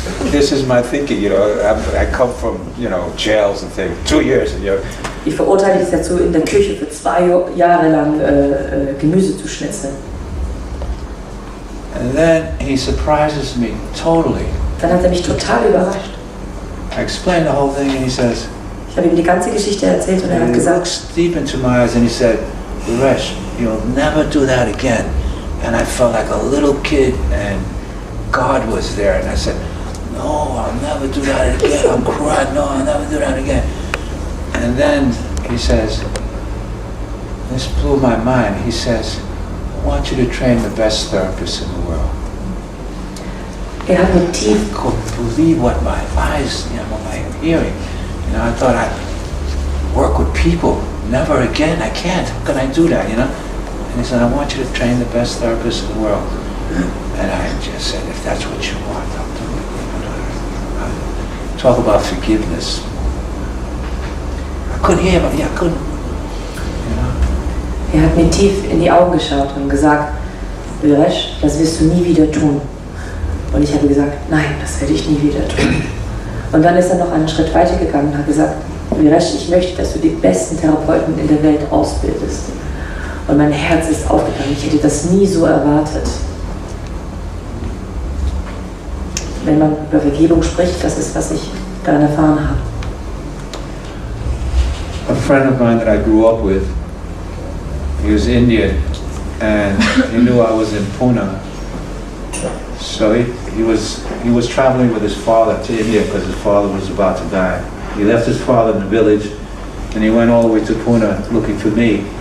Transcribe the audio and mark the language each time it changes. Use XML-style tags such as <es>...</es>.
<en>This is my thinking, you know. I come from, you know, jails and things. 2 years, you know.</en> <de>ich verurteile dich dazu, in der Küche für 2 Jahre lang Gemüse zu schnitzeln.</de> <en>And then he surprises me totally.</en> <de>Dann hat er mich total überrascht.</de> <en>I explained the whole thing and he says,</en> <de>Ich habe ihm die ganze Geschichte erzählt und er</de> <en>and</en> <de>hat</de> <en>he</en> <de>gesagt,</de> <en>looks deep into my eyes and he said, Veeresh, you'll never do that again. And I felt like a little kid and God was there. And I said, no, I'll never do that again. I'm crying, no, I'll never do that again. And then he says, this blew my mind. He says, I want you to train the best therapists in the world.</en> <de>er hat mir tief,</de> <en>I couldn't believe what my eyes, you know, what I'm hearing. You know, I thought I'd work with people. Never again. I can't. How can I do that, you know? And he said, I want you to train the best therapist in the world. And I just said, if that's what you want, I'll do it. Talk about forgiveness. I couldn't hear him. Yeah, I couldn't. You know?</en> <de>Er hat mir tief in die Augen geschaut und gesagt, Veeresh, das wirst du nie wieder tun. Und ich habe gesagt, nein, das werde ich nie wieder tun. Und dann ist er noch einen Schritt weiter gegangen und hat gesagt, Veeresh, ich möchte, dass du die besten Therapeuten in der Welt ausbildest. Und mein Herz ist aufgegangen. Ich hätte das nie so erwartet. Wenn man über Vergebung spricht, das ist, was ich daran erfahren habe.</de> <en>A friend of mine that I grew up with, he was Indian, and he knew I was in Pune. So he was traveling with his father to India because his father was about to die. He left his father in the village, and he went all the way to Pune looking for me.</en>